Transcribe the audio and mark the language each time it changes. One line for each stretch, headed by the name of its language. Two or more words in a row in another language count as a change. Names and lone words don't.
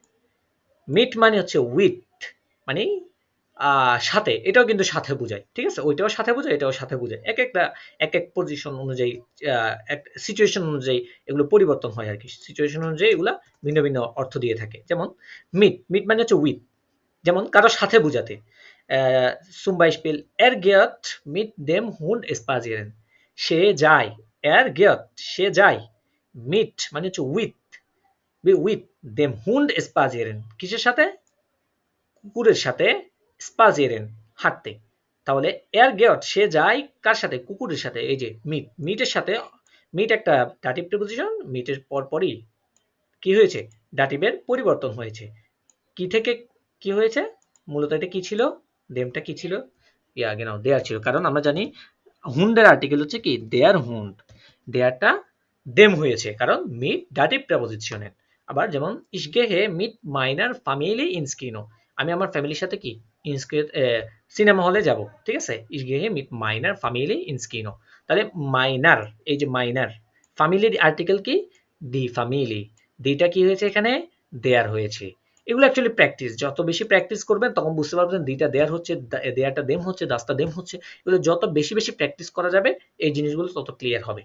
Bangla: মিট মানে হচ্ছে উইথ, মানে সাথে, এটাও কিন্তু সাথে বোঝায়, ঠিক আছে, ওইটাও সাথে বোঝায়, এটাও সাথে বোঝায়, এক একটা এক এক পজিশন অনুযায়ী, এক সিচুয়েশন অনুযায়ী এগুলো পরিবর্তন হয় আর কি, সিচুয়েশন অনুযায়ী এগুলা ভিন্ন ভিন্ন অর্থ দিয়ে থাকে। যেমন মিট, মিট মানে হচ্ছে উইথ, যেমন কারোর সাথে বোঝাতে,
German: zum Beispiel er geht mit dem Hund spazieren,
Bangla: সে যায়,
German: er geht
Bangla: সে যায়, মিট মানে হচ্ছে উইথ, উইথ
German: dem Hund spazieren,
Bangla: কিসের সাথে, কুকুরের সাথে, স্পাজিয়েরেন হাঁটতে। তাহলে
German: er geht
Bangla: সে যায় কার সাথে, কুকুরের সাথে। এই যে মিট, মিটের সাথে, মিট একটা ডাটিভ প্রিপোজিশন, মিটের পরপরই কি হয়েছে, ডাটিভের পরিবর্তন হয়েছে। কি থেকে কি হয়েছে, মূলত এটা কি ছিল, দেমটা কি ছিল, নাও দেয়ার ছিল, কারণ আমরা জানি হুন্ডের আর্টিকেল হচ্ছে কি
German: der Hund,
Bangla: দেয়ারটা দেম হয়েছে কারণ মিট ডাটিভ প্রিপোজিশনের। আবার যেমন
German: ich gehe mit meiner Familie ins Kino,
Bangla: আমি আমার ফ্যামিলির সাথে কি সিনেমা হলে যাব, ঠিক আছে,
German: ich gehe mit meiner Familie ins Kino।
Bangla: তাহলে মাইনার, এই যে মাইনার, ফ্যামিলির আর্টিকেল কি
German: die Familie,
Bangla: দিটা কি হয়েছে এখানে দেয়ার হয়েছে। এগুলো অ্যাকচুয়ালি প্র্যাকটিস, যত বেশি প্র্যাকটিস করবেন তখন বুঝতে পারবেন দিটা দেয়ার হচ্ছে, দেয়ারটা দেম হচ্ছে, দাসটা দেম হচ্ছে। এগুলো যত বেশি বেশি প্র্যাকটিস করা যাবে এই জিনিসগুলো তত ক্লিয়ার হবে।